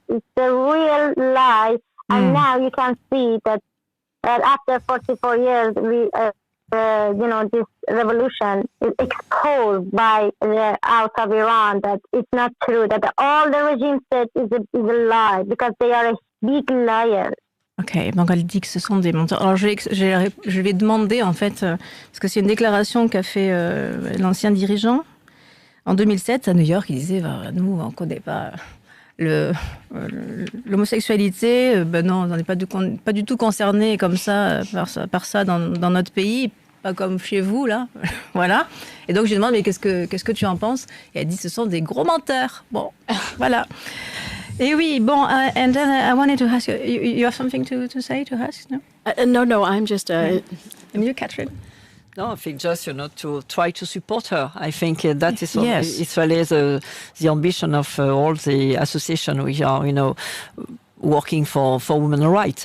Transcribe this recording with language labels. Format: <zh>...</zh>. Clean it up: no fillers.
<en>It's the real lie. And now you can see that after 44 years, this revolution is exposed by the out of Iran that it's not true, that all the regime said is a lie because they are a big liar.</en> <fr>Ok, donc elle dit que ce sont des menteurs. Alors je vais demander en fait, parce que c'est une déclaration qu'a fait l'ancien dirigeant en 2007 à New York. Il disait, nous on ne connaît pas l'homosexualité, non, on n'est pas du tout concerné comme ça par ça dans notre pays, pas comme chez vous là, voilà. Et donc je lui demande mais qu'est-ce que tu en penses? Et elle dit ce sont des gros menteurs. Bon, voilà. Et oui, bon,</fr> <en>and then I wanted to ask you, you have something to say, to ask, no? No, I'm just... And you, Catherine? No, I think just, to try to support her. I think that is Yes. it's really the ambition of all the association we are, working for women's rights.</en>